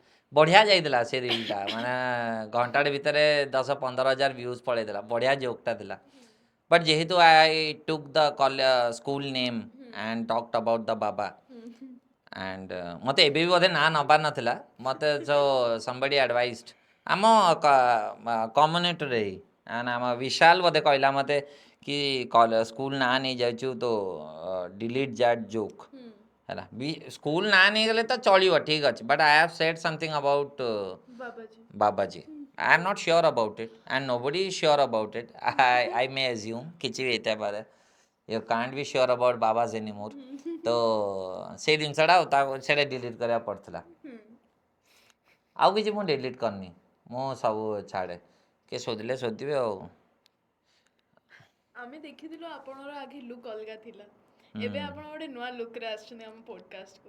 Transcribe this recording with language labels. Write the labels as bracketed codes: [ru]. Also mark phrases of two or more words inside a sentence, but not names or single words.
[or] ବଢ଼ିଆ ଯାଇଥିଲା ସେ ରିଲ୍ଟା, ମାନେ ଘଣ୍ଟାଟେ ଭିତରେ 10-15 ହଜାର ଭ୍ୟୁଜ୍ ପଳେଇଥିଲା। ବଢ଼ିଆ ଜୋକ୍ଟା ଥିଲା। ବଟ୍ ଯେହେତୁ [en] I took the school name and talked about the baba, and [or] ମୋତେ ଏବେ ବି ବୋଧେ ନାଁ ନେବାର ନଥିଲା, ମୋତେ [en] somebody advised [or] ଆମ କମ୍ୟୁନିଟିରେ ହିଁ, ଆମ ବିଶାଲ ବୋଧେ କହିଲା ମୋତେ କି ସ୍କୁଲ ନାଁ ନେଇଯାଉଛୁ ତ [en] delete that joke [or] ହେଲା। ସ୍କୁଲ ନାଁ ନେଇଗଲେ ତ ଚଳିବ, ଠିକ୍ ଅଛି, [en] but I have said something about [or] ବାବାଜୀ। ବାବାଜୀ। [en] I am not sure about it and nobody is sure about it. I may assume [or] କିଛି ବି ହେଇଥାଇପାରେ, [en] you can't be sure about babas anymore. [or] ତ ସେଇ ଜିନିଷଟା ସେଇଟା ଡିଲିଟ୍ କରିବାକୁ ପଡ଼ିଥିଲା। ଆଉ କିଛି ମୁଁ ଡିଲିଟ୍ କରିନି, ମୁଁ ସବୁ ଛାଡ଼େ, କିଏ ଶୋଧିଲେ ଶୋଧିବେ ଆଉ। ଆମେ ଦେଖିଥିଲୁ ଆପଣଙ୍କର ଆଗେ ଲୁକ୍ ଅଲଗା ଥିଲା, ଏବେ ଆପଣ ଗୋଟେ ନୂଆ ଲୁକ୍ରେ ଆସିଛନ୍ତି ଆମ ପଡକାଷ୍ଟକୁ।